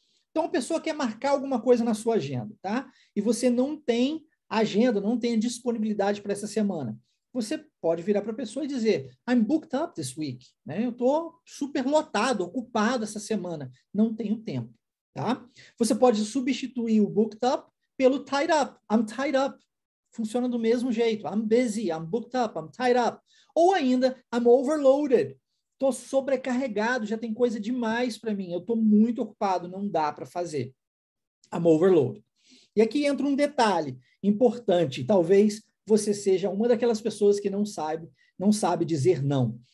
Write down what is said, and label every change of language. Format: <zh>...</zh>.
<pt>Então, a pessoa quer marcar alguma coisa na sua agenda, tá? E você não tem agenda, não tem disponibilidade para essa semana. Você pode virar para a pessoa e dizer, I'm booked up this week, né? Eu estou super lotado, ocupado essa semana, não tenho tempo, tá? Você pode substituir o booked up pelo tied up. I'm tied up. Funciona do mesmo jeito.</pt> <en>I'm busy, I'm booked up, I'm tied up.</en> <pt>Ou ainda, I'm overloaded. Estou sobrecarregado, já tem coisa demais para mim. Eu estou muito ocupado, não dá para fazer. I'm overloaded. E aqui entra um detalhe importante. Talvez você seja uma daquelas pessoas que não sabe dizer não.</pt>